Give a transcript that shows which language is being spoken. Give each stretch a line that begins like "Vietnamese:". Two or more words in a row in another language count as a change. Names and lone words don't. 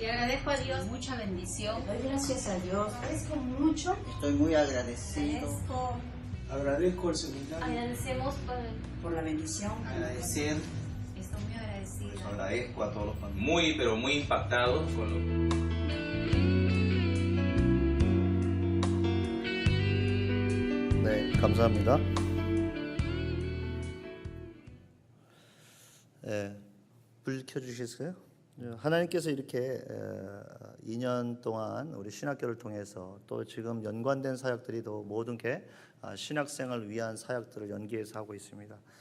Spanish: Y agradezco a Dios mucha bendición. Doy gracias a Dios. Agradezco mucho. Estoy muy agradecido Agradezco el seminario. Agradecemos por la bendición. Agradecer. Estoy muy agradecida. Agradezco a todos los padres. Muy, pero muy impactados con lo
Korean: 네, 감사합니다. 불 켜주시겠어요? 하나님께서 이렇게 2년 동안 우리 신학교를 통해서 또 지금 연관된 사역들이 또 모든 게 신학생을 위한 사역들을 연계해서 하고 있습니다.